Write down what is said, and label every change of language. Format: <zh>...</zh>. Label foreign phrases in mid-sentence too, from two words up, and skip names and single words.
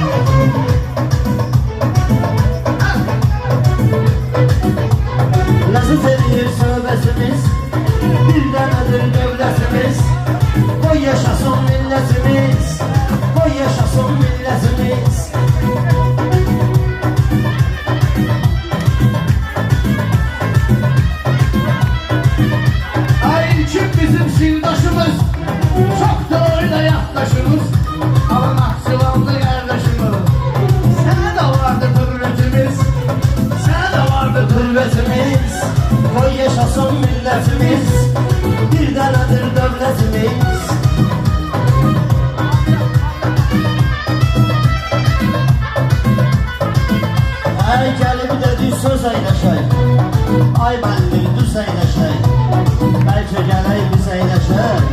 <az>Ləzzət edir söhbətimiz, bir dənədir dövlətimiz, qoy yaşasın millətimiz, qoy yaşasın millətimiz. Ay kim bizim sildaşımız,</az> <tr>çoktur öyle yaklaşımız, ama Nakçıvanlı kardeşimiz. Sana da vardı hürmetimiz, sana da vardı</tr> <az>Hürmetimiz, qoy yaşasın millətimiz, bir dənədir dövlətimiz. Ay gəlib dedi söz eyləşək, ay məndir düz eyləşək, bəlkə gələk biz eyləşək.</az>